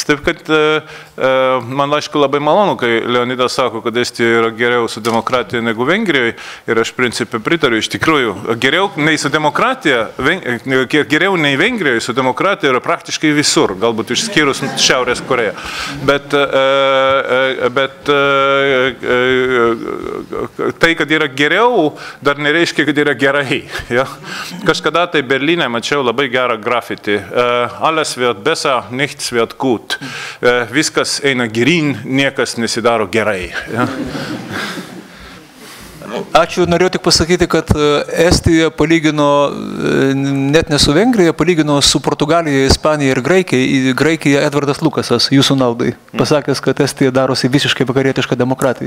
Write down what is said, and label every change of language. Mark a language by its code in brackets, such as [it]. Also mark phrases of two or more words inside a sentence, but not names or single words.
[lt] Taip, kad man, aišku, labai malonu, kai Leonidas sako, kad Estija yra geriau su demokratija negu Vengrijoje, ir aš principė pritariu, iš tikrųjų, geriau nei su demokratija, geriau nei Vengrijoje su demokratija yra praktiškai visur, galbūt išskyrus Šiaurės Koreją. Bet tai, kad yra geriau, dar nereiškia, kad yra gerai. Ja? Kažkada tai Berlyne mačiau labai gerą grafitį. [de] alles wird besser, nichts wird gut. [lt] Viskas eina geryn, niekas nesidaro gerai. Ja. Ačiū, norėjau tik pasakyti, kad Estija palygino net ne su Vengrija, palygino su Portugalija, Ispanija ir Graikija. Graikija Edvardas Lukasas, jūsų naudai, pasakęs, kad Estija darosi visiškai vakarietiška demokratija.